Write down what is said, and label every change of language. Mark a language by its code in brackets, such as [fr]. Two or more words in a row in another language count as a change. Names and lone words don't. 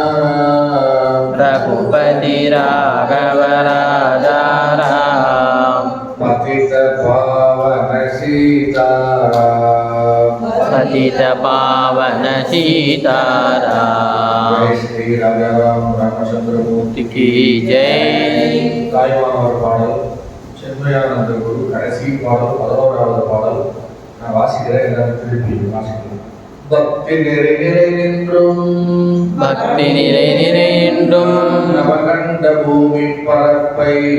[hi] रघुपति राघव राजा पतित पावन सीताराम पतित पावन सीताराम। जय श्री राजा राम रामचंद्र मूर्ति की जय। [ta] தாய்மானவர் பாடல் சென்மையானந்த குரு கடைசி பாடல் 11வது பாடல் நான் வாசிக்கிறேன். எல்லாரும் திருப்பி வாசிக்கிறேன். பக்தி நிறை நிறை நின்றும் பக்தி நிறை நிறை என்றும் நவகண்ட பூமி பரப்பை